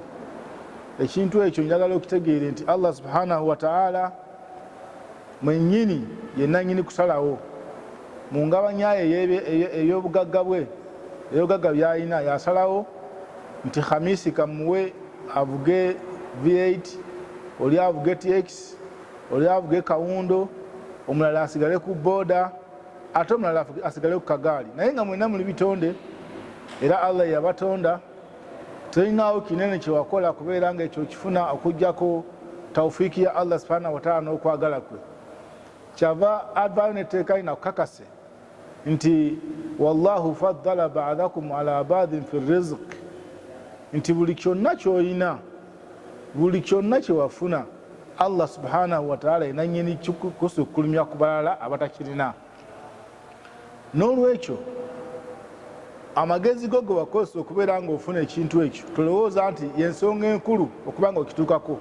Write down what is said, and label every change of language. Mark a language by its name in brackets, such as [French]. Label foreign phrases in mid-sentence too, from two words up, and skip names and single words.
[Ganda] Ekintu ekyo njagala okitegeere nti Allah [Arabic] سبحانه وتعالى [Ganda] mwennyini yenna nnyini kusalawo mu ngabanyayo ey'obugagga bwe, ebyobugagga by'alina yasalawo nti Khamisi kamuwe avuge V8, oli avuge TX, oli avuge kawundo, omulala asigale ku boda, ate omulala asigale ku kagaali. Naye nga mwenna muli bitonde era Allah yabatonda, tolinawo kinene kyewakola kubeera nga ekyo kifuna okujjako tawfiiki ya Allah [Arabic] سبحانه وتعالى [Ganda] n'okwagala kwe. Kyava advaayo netteeka lina kukakase nti [Arabic] والله فضل بعضكم على بعض في الرزق, [Ganda] nti buli kyonna ky'olina, buli kyonna kyewafuna Allah [Arabic] سبحانه وتعالى [Ganda] yena nnyini kusukkulumya ku balala abatakirina. N'olwekyo amagezi go ge wakozesa okubeera ng'ofuna ekintu ekyo tolowooza nti y'ensonga enkulu okuba nga okituukako.